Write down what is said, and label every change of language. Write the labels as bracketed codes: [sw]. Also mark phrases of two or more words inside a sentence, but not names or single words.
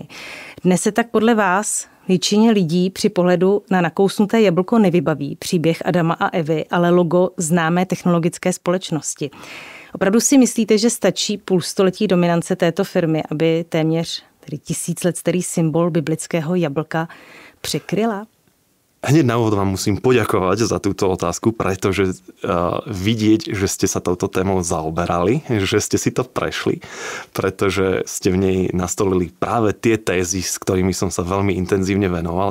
[cs] Dnes se tak podle vás většině lidí při pohledu na nakousnuté jablko nevybaví příběh Adama a Evy, ale logo známé technologické společnosti. Opravdu si myslíte, že stačí půlstoletí dominance této firmy, aby téměř tedy 1000 let starý symbol biblického jablka překryla? [sk] Hneď na úvod vám musím poďakovať za túto otázku, pretože vidieť, že ste sa touto témou zaoberali, že ste si to prešli, pretože ste v nej nastolili práve tie tézy, s ktorými som sa veľmi intenzívne venoval.